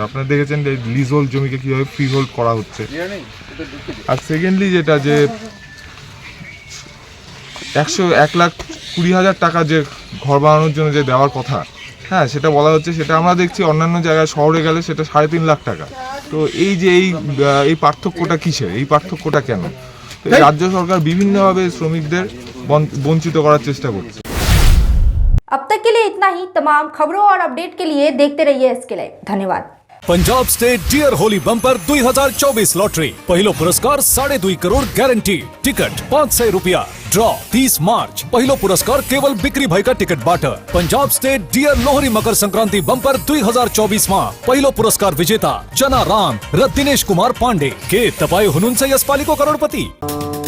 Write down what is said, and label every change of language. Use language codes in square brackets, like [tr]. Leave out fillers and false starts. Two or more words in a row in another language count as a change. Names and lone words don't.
[bn] আপনারা দেখেছেন যে লিজ হোল্ড জমিকে কীভাবে ফ্রি হোল্ড করা হচ্ছে। আর সেকেন্ডলি যেটা, যে 1,20,000 টাকা যে ঘর বানানোর জন্য যে দেওয়ার কথা, হ্যাঁ, সেটা বলা হচ্ছে, সেটা আমরা দেখছি অন্যান্য জায়গায় শহরে গেলে সেটা 3.5 লাখ টাকা। তো এই যে এই পার্থক্যটা কিসের, এই পার্থক্যটা কেন? রাজ্য সরকার বিভিন্নভাবে শ্রমিকদের বঞ্চিত করার চেষ্টা করছে। [hi] अब तक के लिए इतना ही। तमाम खबरों और अपडेट के लिए देखते रहिए SK लाइव। धन्यवाद। [ne] पंजाब स्टेट डियर होली बंपर 2024 लॉटरी पहिलो पुरस्कार 2.5 करोड़ गारंटी टिकट 500 रुपया ड्रॉ 30 मार्च पहिलो पुरस्कार केवल बिक्री भएका टिकट बाट पंजाब स्टेट डियर लोहरी मकर संक्रांति बंपर 2024 में पहिलो पुरस्कार विजेता जना राम र दिनेश कुमार पाण्डे के तपाई हुनुहुन्छ यसपालिको करोडपति।